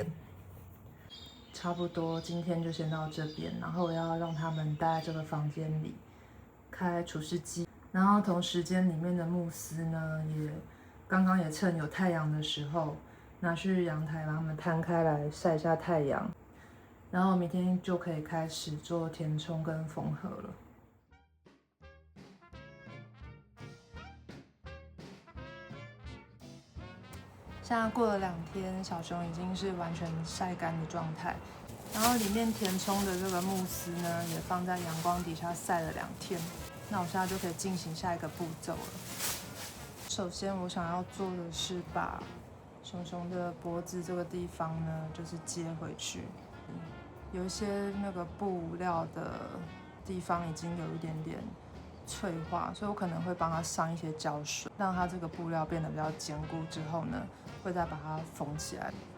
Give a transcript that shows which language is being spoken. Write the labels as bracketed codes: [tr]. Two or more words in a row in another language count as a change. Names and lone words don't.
[zh] 差不多今天就先到這邊，然後我要讓他們待在這個房間裡，開除濕機，然後同時間裡面的慕斯呢，剛剛也趁有太陽的時候拿去陽台把它們攤開來曬一下太陽，然後明天就可以開始做填充跟縫合了。現在過了2天，小熊已經是完全曬乾的狀態，然後裡面填充的這個慕斯呢，也放在陽光底下曬了2天。那我現在就可以進行下一個步驟了。首先，我想要做的是把熊熊的脖子這個地方呢，就是接回去。有一些那個布料的地方已經有一點點脆化，所以我可能會幫它上一些膠水，讓它這個布料變得比較堅固。之後呢，會再把它縫起來。